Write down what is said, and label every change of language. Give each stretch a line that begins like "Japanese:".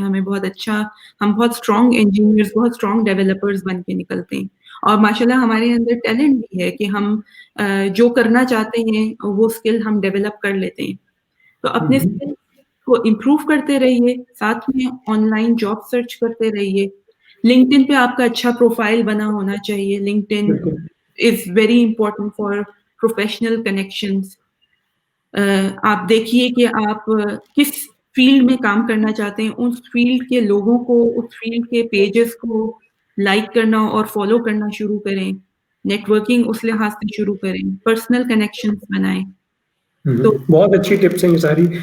Urdu: ہمیں بہت اچھا, ہم بہت اسٹرانگ انجینئرس, بہت اسٹرانگ ڈیولپرس بن کے نکلتے ہیں, اور ماشاءاللہ ہمارے اندر ٹیلنٹ بھی ہے کہ ہم جو کرنا چاہتے ہیں وہ اسکل ہم ڈیولپ کر لیتے ہیں. تو اپنے اسکل کو امپروو کرتے رہیے, ساتھ میں آن لائن جاب سرچ کرتے رہیے. لنکڈ ان پہ آپ کا اچھا پروفائل بنا ہونا چاہیے. Linked in
English: is very important for professional connections.
Urdu: آپ دیکھیے کہ آپ کس فیلڈ میں کام کرنا چاہتے ہیں، اس فیلڈ کے لوگوں کو، اس فیلڈ کے پیجز کو لائک کرنا اور فالو کرنا شروع کریں، نیٹ ورکنگ اس لحاظ سے شروع کریں، پرسنل کنیکشنز بنائیں. بہت اچھی ٹپس ہیں یہ ساری.